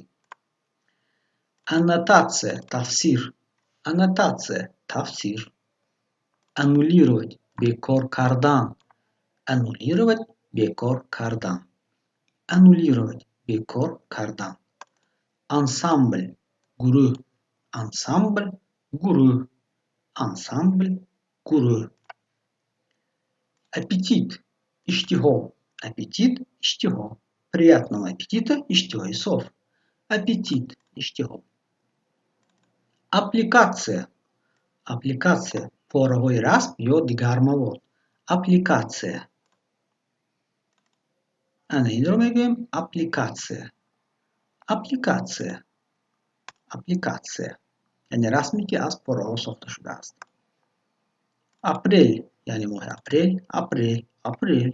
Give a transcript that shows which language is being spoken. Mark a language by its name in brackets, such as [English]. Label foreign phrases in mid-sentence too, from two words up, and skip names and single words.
[Russian] Аннотация. تفسیر. Аннотация. تفسیر. Аннулировать. [Tajik] бекор кардан. Аннулировать. бекор кардан. [Russian] Аннулировать. [Tajik] бекор кардан. [Russian] Ансамбль. [Tajik] گروه. [Russian] Ансамбль. گروه. Ансамбль. گروه. Аппетит. اشتها. Аппетит. اشتها. Приятного аппетита. [Tajik] اشتهای صاف. [Russian] Аппетит. اشتها. Аппликация. Аппликация. [Tajik] پاره‌های رسم یا دیگر مواد. Аппликация. این رو میگیم اپلیکاسیه. اپلیکاسیه. اپلیکاسیه یعنی رسمی که از پاره‌ها ساخته شده است. اپریل یعنی ماه اپریل. اپریل. اپریل.